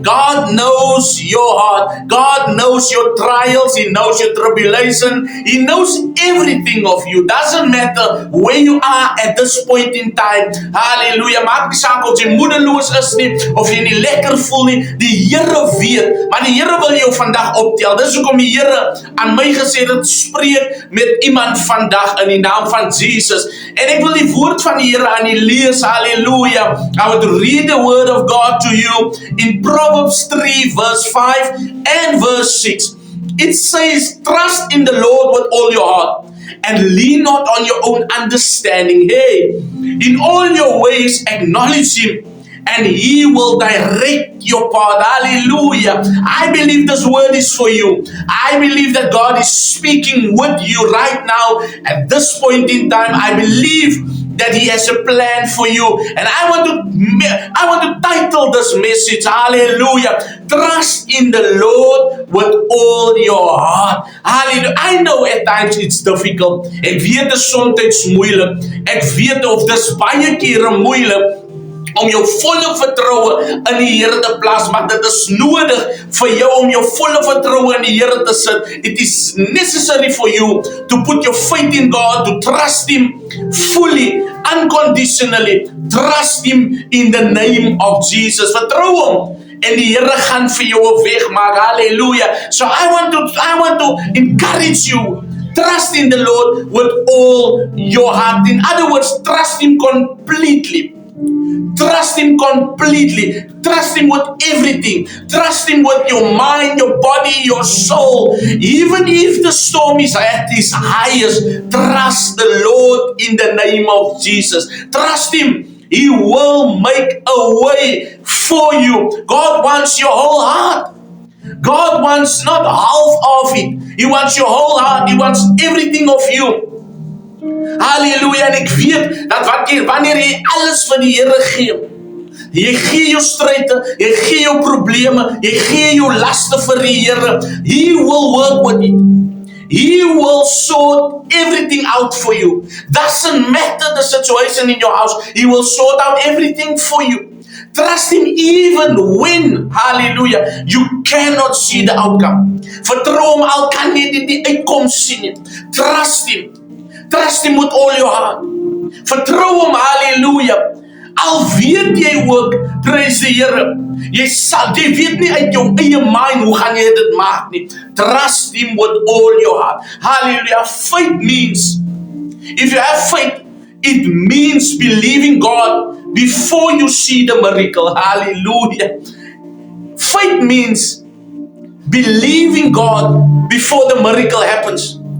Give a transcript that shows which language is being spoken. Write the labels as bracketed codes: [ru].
[en] God knows your heart, God knows your trials, he knows your tribulation, he knows everything of you. Doesn't matter where you are at this point in time. [af] Halleluja, maak nie saak of jy moedeloos is nie, of jy nie lekker voel nie, die Here weet, maar die Here wil jou vandag optel. Dis hoekom die Here aan my gesê het, spreek met iemand vandag in die naam van Jesus. En ek wil die woord van die Here aan die lees, hallelujah. [en] I would read the word of God to you in Proverbs 3 verse 5 and verse 6. It says, trust in the Lord with all your heart and lean not on your own understanding. Hey, in all your ways acknowledge him and he will direct your path. Hallelujah. I believe this word is for you. I believe that God is speaking with you right now at this point in time. I believe that he has a plan for you. And I want to title this message, hallelujah, trust in the Lord with all your heart. Hallelujah. I know at times it's difficult. [af] Ek weet dit is soms moeilik. Ek weet of dis baie kere moeilik om jou volle vertroue in die Here te plaas, maar dit is nodig vir jou om jou volle vertroue in die Here te sit. [en] It is necessary for you to put your faith in God, to trust him fully, unconditionally. Trust him in the name of Jesus. [af] Vertrou hom. En die Here gaan vir jou 'n weg maak. Hallelujah. [en] So I want to encourage you. Trust in the Lord with all your heart. In other words, trust him completely. Trust him completely. Trust him with everything. Trust him with your mind, your body, your soul. Even if the storm is at its highest, trust the Lord in the name of Jesus. Trust him. He will make a way for you. God wants your whole heart. God wants not half of it. He wants your whole heart. He wants everything of you. [af] Halleluja, en ek weet dat wanneer jy alles vir die Here gee, jy gee jou stryde, jy gee jou probleme, jy gee jou laste vir die Here, [en] he will work with it. He will sort everything out for you. Doesn't matter the situation in your house, he will sort out everything for you. Trust him even when, hallelujah, you cannot see the outcome. [af] Vertrou hom al kan jy die uitkoms sien nie. [en] Trust him. Trust him with all your heart. [af] Vertrou hom, hallelujah. Al weet jy ook, prys die Here, jy weet nie uit jou eie mind hoe gaan jy dit maak nie. [en] Trust him with all your heart. Hallelujah. Faith means, if you have faith, it means believing God before you see the miracle. Hallelujah. Faith means believing God before the miracle happens.